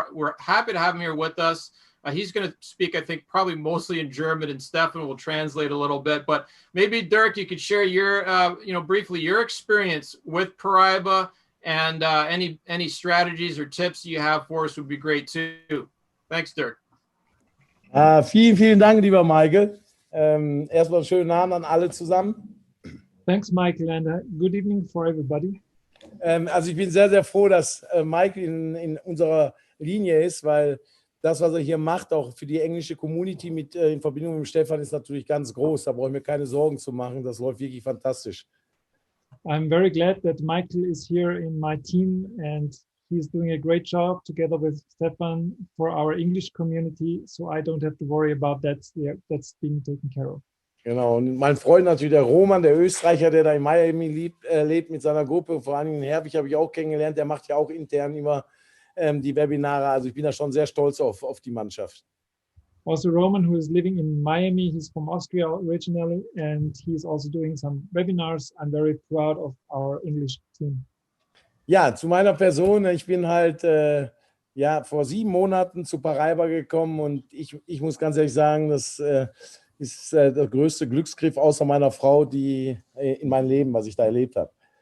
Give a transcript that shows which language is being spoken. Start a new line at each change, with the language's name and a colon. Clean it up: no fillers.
English: We're happy to have him here with us. He's going to speak, I think, probably mostly in German, and Stefan will translate a little bit. But maybe, Dirk, you could share your, briefly your experience with Paraiba, and any strategies or tips you have for us would be great too. Thanks, Dirk.
German: Vielen Dank, lieber Michael. Erstmal schönen Abend an alle zusammen.
English: Thanks, Michael, and good evening for everybody.
German: Also ich bin sehr, sehr froh, dass Michael in unserer Linie ist, weil das, was er hier macht, auch für die englische Community in Verbindung mit Stefan, ist natürlich ganz groß. Da brauche ich mir keine Sorgen zu machen. Das läuft wirklich fantastisch.
English: I'm very glad that Michael is here in my team, and he's doing a great job together with Stefan for our English community. So I don't have to worry about that. Yeah, that's being taken care of.
German: Genau. Und mein Freund natürlich, der Roman, der Österreicher, der da in Miami lebt mit seiner Gruppe. Vor allem den Herbig habe ich auch kennengelernt. Der macht ja auch intern immer die Webinare. Also ich bin da schon sehr stolz auf die Mannschaft.
English: Also Roman, who is living in Miami, he's from Austria originally, and he's also doing some webinars. I'm very proud of our English team.
German: Ja, zu meiner Person. Ich bin halt vor 7 Monaten zu Paraiba gekommen, und ich muss ganz ehrlich sagen, das ist der größte Glücksgriff außer meiner Frau, die in meinem Leben, was ich da erlebt habe.